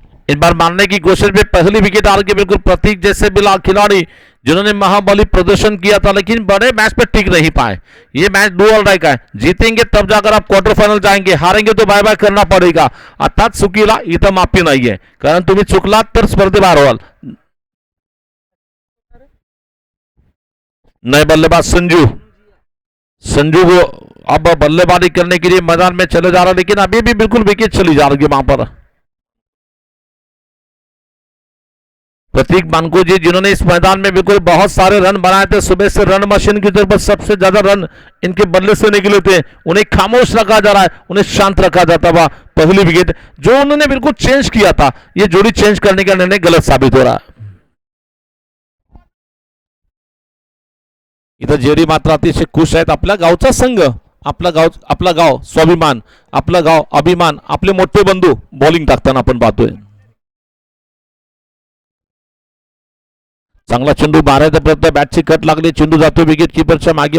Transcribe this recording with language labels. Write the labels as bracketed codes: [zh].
[hi] इस बार मारने की कोशिश में पहली विकेट हार के बिल्कुल प्रतीक जैसे बिला खिलाड़ी जिन्होंने महाबली प्रदर्शन किया था, लेकिन बड़े मैच पे टिक नहीं पाए. ये मैच [en] do or die [hi] का है. जीतेंगे तब जाकर आप क्वार्टर फायनल जाएंगे, हारेंगे तो बाय बाय करना पडेगा. [mr] आताच चुकीला इथं माफी नाहीये, कारण तुम्ही चुकलात तर स्पर्धेबाहेर व्हाल. [hi] नए बल्लेबाज संजू को अब बल्लेबाजी करने के लिए मैदान में चले जा रहा है, लेकिन अभी भी बिल्कुल विकेट चली जा रही है वहां पर. प्रतीक मानको जी जिन्होंने इस मैदान में बिल्कुल बहुत सारे रन बनाए थे, सुबह से रन मशीन की तरफ सबसे ज्यादा रन इनके बल्ले से निकले थे. उन्हें खामोश रखा जा रहा है, उन्हें शांत रखा जाता हुआ पहली विकेट जो उन्होंने बिल्कुल चेंज किया था, ये जोड़ी चेंज करने का निर्णय गलत साबित हो रहा है. [mr] इथं जेरी मात्र अतिशय खुश आहेत. आपल्या गावचा संघ, आपला गाव स्वाभिमान, आपला गाव अभिमान, आपले मोठे बंधू बॉलिंग टाकताना आपण पाहतोय. चांगला चेंडू मारायचा प्रयत्न, बॅटची कट लागली, चेंडू जातो विकेट किपरच्या मागे.